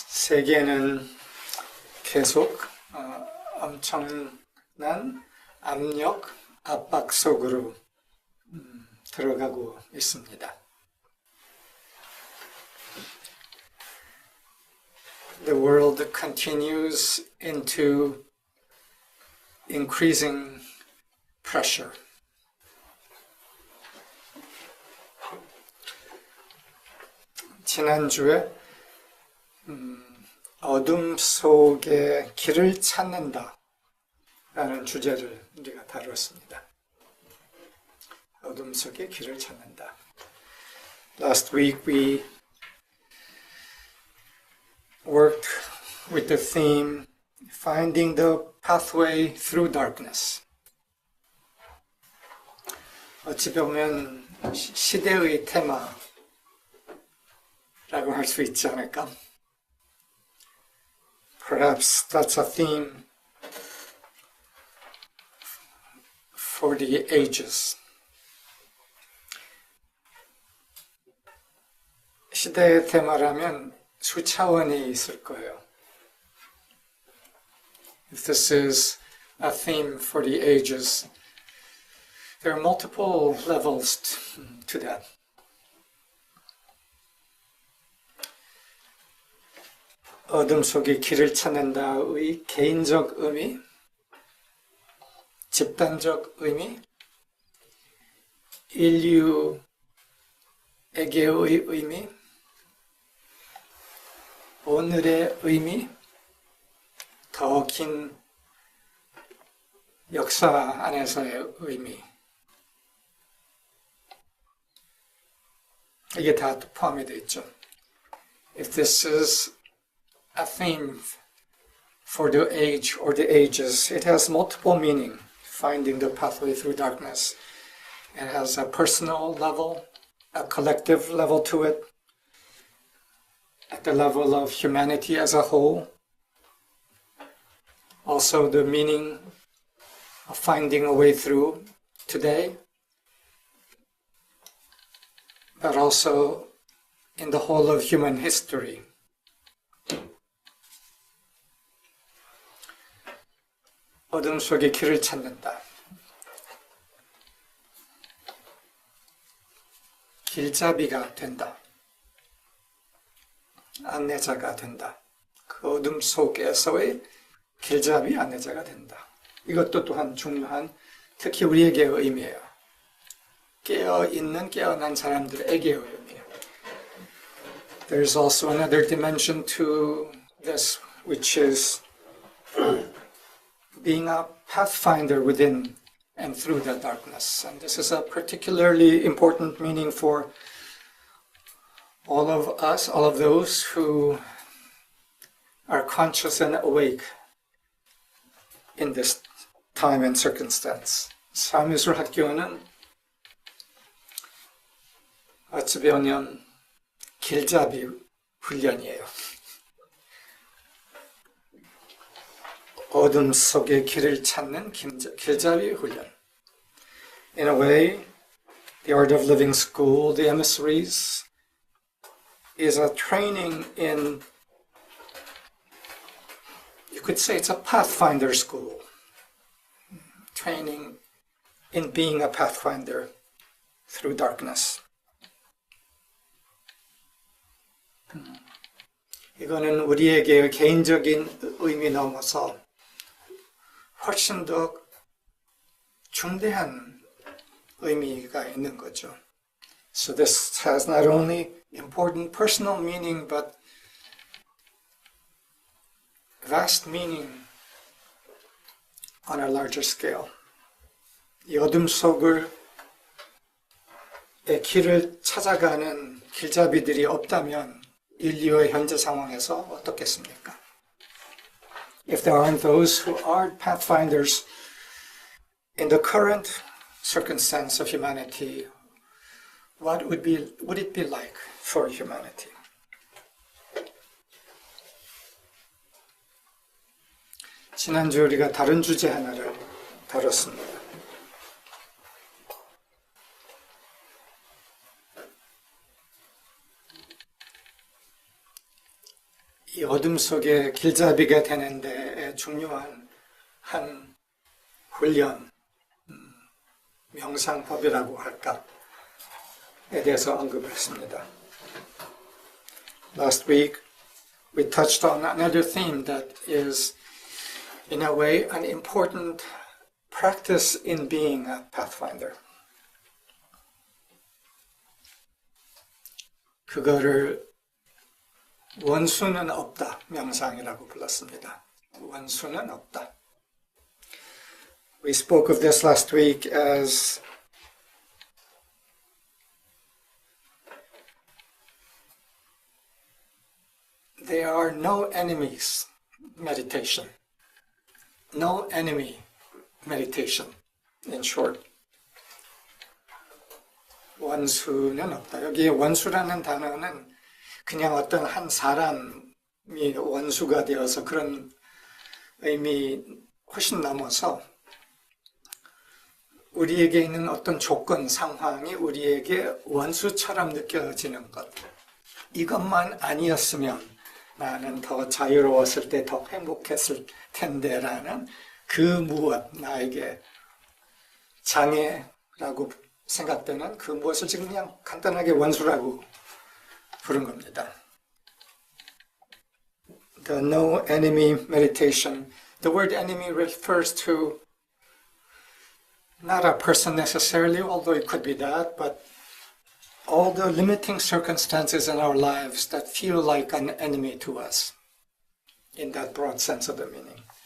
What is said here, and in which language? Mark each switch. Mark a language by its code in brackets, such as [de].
[ko] 세계는 계속 엄청난 압력, 압박 속으로 들어가고 있습니다. [en] The world continues into increasing pressure. [ko] 지난주에 어둠 속에 길을 찾는다 라는 주제를 우리가 다루었습니다. 어둠 속에 길을 찾는다. [en] Last week we worked with the theme Finding the Pathway Through Darkness. [ko] 어찌 보면 시대의 테마라고 할 수 있지 않을까? [en] Perhaps that's a theme for the ages. [ko] 시대의 테마라면 수차원이 있을 거예요. [en] If this is a theme for the ages, there are multiple levels to that. [ko] 어둠 속에 길을 찾는다의 개인적 의미, 집단적 의미, 인류에게의 의미, 오늘의 의미, 더 긴 역사 안에서의 의미. 이게 다 포함이 되어 있죠. [en] If this is a theme for the age or the ages, it has multiple meaning. Finding the pathway through darkness. It has a personal level, a collective level to it, at the level of humanity as a whole. Also the meaning of finding a way through today, but also in the whole of human history. [ko] 어둠 속에 길을 찾는다. 길잡이가 된다. 안내자가 된다. 그 어둠 속에서의 길잡이 안내자가 된다. 이것도 또한 중요한, 특히 우리에게의 의미예요. 깨어있는, 깨어난 사람들에게의 의미예요. [en] There's also another dimension to this, which is being a pathfinder within and through the darkness. And this is a particularly important meaning for all of us, all of those who are conscious and awake in this time and circumstance. [ko] 삶의술학교는 어찌 보면 길잡이 훈련이에요. 어둠 속의 길을 찾는 길잡이 훈련. [en] In a way, the Art of Living School, the emissaries, is a training in, you could say it's a pathfinder school. Training in being a pathfinder through darkness. [ko] 이거는 우리에게 개인적인 의미 넘어서 훨씬 더 중대한 의미가 있는 거죠. [en] So this has not only important personal meaning, but vast meaning on a larger scale. [ko] 이 어둠 속을 길을 찾아가는 길잡이들이 없다면 인류의 현재 상황에서 어떻겠습니까? [en] if there aren't those who are pathfinders in the current circumstance of humanity, what would it be like for humanity? [ko] 지난주 우리가 다른 주제 하나를 다뤘습니다. 이 어둠 속에 길잡이가 되는 데에 중요한 한 훈련, 명상법이라고 할까에 대해서 언급을 했습니다. [en] Last week, we touched on another theme that is, in a way, an important practice in being a pathfinder. [ko] 그거를 원수는 없다, 명상이라고 불렀습니다. 원수는 없다. [en] We spoke of this last week as there are no enemies meditation. No enemy meditation, in short. [ko] 원수는 없다. 여기 원수라는 단어는 그냥 어떤 한 사람이 원수가 되어서 그런 의미 훨씬 넘어서 우리에게 있는 어떤 조건, 상황이 우리에게 원수처럼 느껴지는 것. 이것만 아니었으면 나는 더 자유로웠을 때 더 행복했을 텐데라는 그 무엇, 나에게 장애라고 생각되는 그 무엇을 지금 그냥 간단하게 원수라고 부른 겁니다. [en] The no enemy meditation. The word enemy refers to not a person necessarily, although it could be that, but all the limiting circumstances in our lives that feel like an enemy to us, in that broad sense of the meaning.